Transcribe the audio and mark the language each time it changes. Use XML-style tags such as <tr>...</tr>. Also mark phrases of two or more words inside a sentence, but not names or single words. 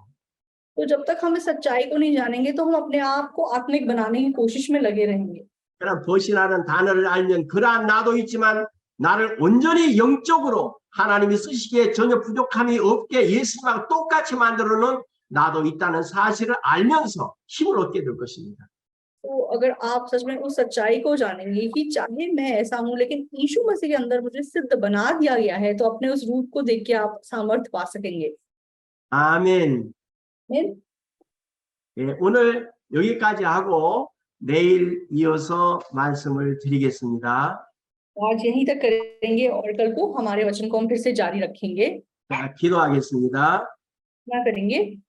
<hi>तो जब तक हम इस सच्चाई को नहीं जानेंगे तो हम अपने आप को आत्मिक बनाने की कोशिश में लगे रहेंगे।</hi> <ko>그러나 벗이라는 단어를 알면 그러한 나도 있지만 나를 온전히 영적으로 하나님이 쓰시기에 전혀 부족함이 없게 예수님하고 똑같이 만들어놓은 나도 있다는 사실을 알면서 힘을 얻게 될 것입니다.</ko> <hi>तो अगर आप सच में उस सच्चाई को जानेंगे कि चाहे मैं ऐसा हूं लेकिन यीशु मसीह के अंदर मुझे सिद्ध बना दिया गया है, तो अपने उस रूप को देख के आप सामर्थ्य पा सकेंगे।</hi> <ko>아멘.</ko> <hi>आमीन।</hi> <ko>예, 오늘 여기까지 하고 내일 이어서 말씀을 드리겠습니다.</ko> <hi>आज यहीं तक करेंगे और कल को हमारे वचन को हम फिर से जारी रखेंगे।</hi> <ko>자, 기도하겠습니다.</ko> <hi>क्या करेंगे?</hi>